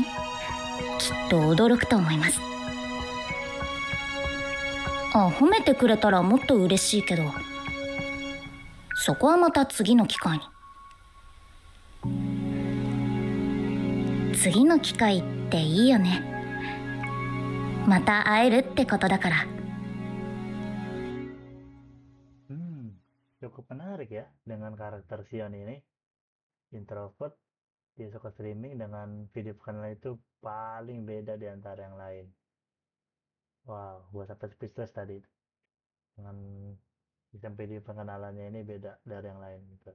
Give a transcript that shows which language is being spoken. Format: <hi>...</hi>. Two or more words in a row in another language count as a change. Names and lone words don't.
<ja>きっと驚くと思います。褒めてくれたらもっと嬉しいけどそこはまた次の機会に。次の機会っていいよね。また会えるってことだから。</ja> <id>Cukup menarik ya dengan karakter Sion ini. Introvert, dia suka streaming dengan video kanal itu paling beda di antara yang lain. Wow, gua sampai speechless tadi dengan sistem video pengenalannya ini beda dari yang lain gitu.</id>